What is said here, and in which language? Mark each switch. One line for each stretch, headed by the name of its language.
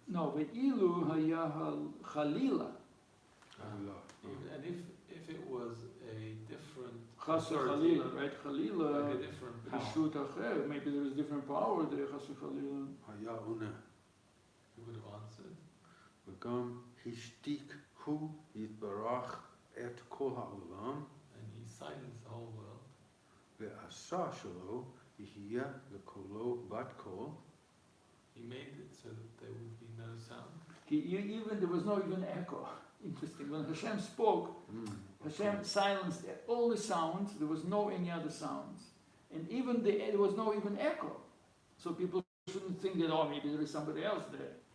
Hebrew: No, ואילו היה חלילה.
English: And if it was a different
Hebrew: חס
English: authority,
Hebrew: וחלילה, right? חלילה,
English: like a different power,
Hebrew: רשות אחר.
English: Maybe there is different power there,
Hebrew: חס וחלילה. היה עונה.
English: he would have answered.
Hebrew: וגם השתיק הוא יתברך את כל העולם.
English: And he silenced the whole world.
Hebrew: ועשה שלו יהיה לקולו בת קול.
English: He made it so that there would be no sound. There was no even echo. Interesting. When Hashem spoke, Hashem silenced all the sounds. There was no any other sounds, and even there was no even echo. So people shouldn't think that maybe there is somebody else there.